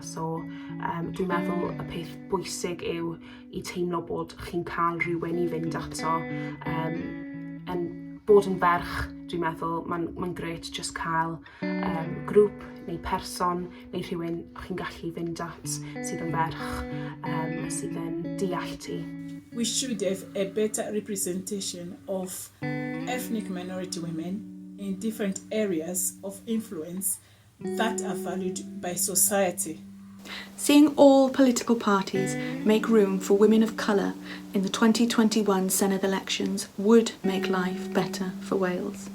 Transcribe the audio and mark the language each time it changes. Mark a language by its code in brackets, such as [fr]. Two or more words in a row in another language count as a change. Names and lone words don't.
[cy] So dwi'n meddwl y peth bwysig yw i teimlo bod chi'n cael rhywun i fynd ato, yn bod yn ferch. Dwi'n meddwl mae'n grêt just cael grŵp neu person neu rhywun chi'n gallu fynd at sydd yn ferch, sydd yn deall ti. [en] We should have a better representation of ethnic minority women in different areas of influence that are valued by society. Seeing all political parties make room for women of colour in the 2021 Senedd elections would make life better for Wales.